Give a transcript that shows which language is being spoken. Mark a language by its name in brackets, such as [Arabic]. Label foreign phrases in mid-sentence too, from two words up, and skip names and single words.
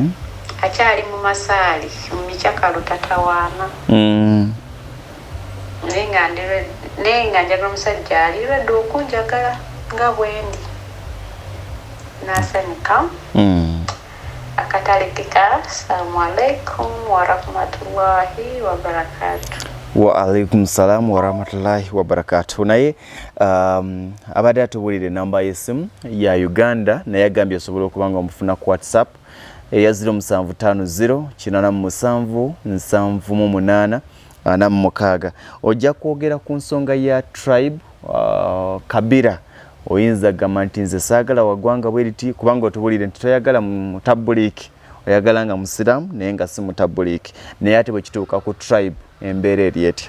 [Ganda] Akyali mu masaali mu mikyakalo tatawaana. Naye nga njagala omusajja ali ready okunjagala nga bwendi nasanyuka. Akatalekeka. [Arabic] السلام عليكم ورحمة الله وبركاته. وعليكم السلام ورحمة الله وبركاته. [Ganda] Naye abadde atubulire namba y'essimu ya Uganda naye agambye osobola okubanga omufuna ku WhatsApp eya 0750 87 78 46. Ojja kwogera ku nsonga ya tribe kabira oyinza gamba nti nze saagala waggwanga bweriti kubanga otubulire nti toyagala mutabuliki oyagala nga musiraamu naye nga si mutabuliki naye ate bwe kituuka ku tribe embeera eri etya?